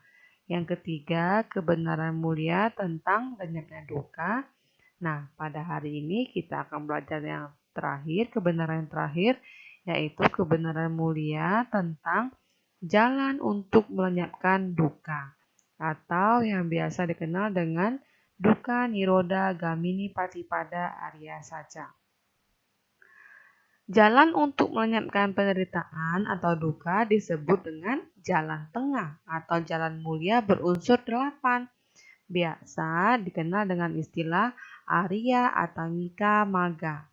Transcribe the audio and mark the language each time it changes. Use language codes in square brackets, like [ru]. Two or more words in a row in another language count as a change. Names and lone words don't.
[id] Yang ketiga, kebenaran mulia tentang lenyapnya duka. Nah, pada hari ini kita akan belajar yang terakhir, kebenaran yang terakhir, yaitu kebenaran mulia tentang jalan untuk melenyapkan duka, atau yang biasa dikenal dengan [pi] dukkha nirodha gamini patipada Arya Saca. [id] Jalan untuk melenyapkan penderitaan atau duka disebut dengan jalan tengah atau jalan mulia berunsur 8. Biasa dikenal dengan istilah [pi] Arya Atangika Magga.